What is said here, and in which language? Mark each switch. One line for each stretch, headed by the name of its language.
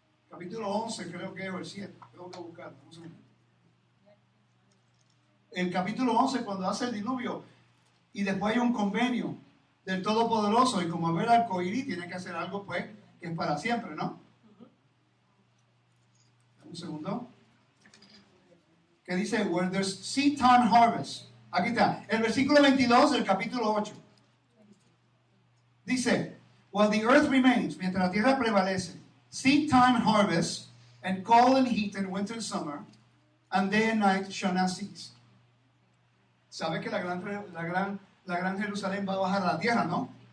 Spanish: Capítulo 11, creo que es el 7. Tengo que buscarlo. El capítulo 11, cuando hace el diluvio y después hay un convenio del Todopoderoso, y como ver arcoíris tiene que hacer algo pues que es para siempre, ¿no? Un segundo. Que dice,
English: where there's seed time harvest.
Spanish: Aquí está, el versículo 22 del capítulo 8. Dice,
English: while the earth remains,
Spanish: mientras la tierra prevalece,
English: seed time harvest, and cold and heat and winter and summer, and day and night shall not cease.
Spanish: ¿Sabe que la gran Jerusalén va a bajar a la tierra, no?